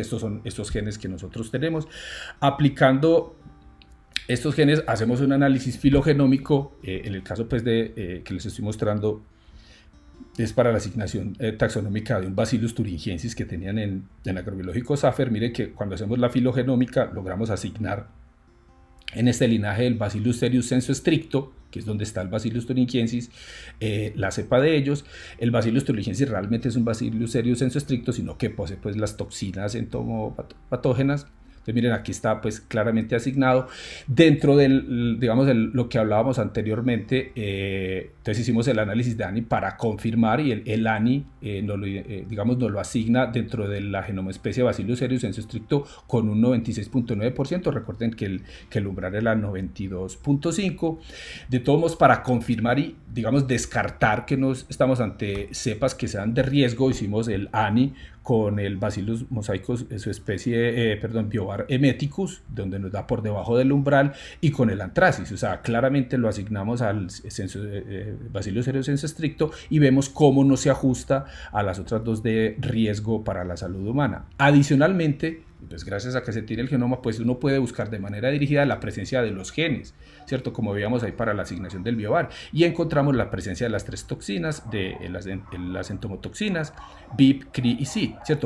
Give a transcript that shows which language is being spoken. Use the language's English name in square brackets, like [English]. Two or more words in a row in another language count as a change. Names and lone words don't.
[Spanish] Estos son estos genes que nosotros tenemos. Aplicando estos genes hacemos un análisis filogenómico. En el caso pues que les estoy mostrando es para la asignación taxonómica de un Bacillus thuringiensis que tenían en agrobiológico Safer. Mire que cuando hacemos la filogenómica logramos asignar en este linaje del Bacillus cereus sensu stricto, que es donde está el Bacillus thuringiensis, la cepa de ellos. El Bacillus thuringiensis realmente es un Bacillus cereus sensu stricto, sino que posee pues, las toxinas entomopatógenas. Entonces, miren, aquí está pues claramente asignado dentro del, lo que hablábamos anteriormente. Entonces hicimos el análisis de ANI para confirmar y el ANI nos lo asigna dentro de la genomoespecie Bacillus cereus sensu stricto con un 96.9%. Recuerden que el umbral era 92.5%. De todos modos, para confirmar y descartar que no estamos ante cepas que sean de riesgo, hicimos el ANI con el Bacillus mosaicus, su especie, biobar emeticus, donde nos da por debajo del umbral, y con el anthracis. O sea, claramente lo asignamos al Bacillus cereus sensu stricto y vemos cómo no se ajusta a las otras dos de riesgo para la salud humana. Adicionalmente, pues gracias a que se tiene el genoma, pues uno puede buscar de manera dirigida la presencia de los genes, ¿cierto? Como veíamos ahí para la asignación del biobar. Y encontramos la presencia de las tres toxinas, de las entomotoxinas, BIP, CRI y CID, ¿cierto?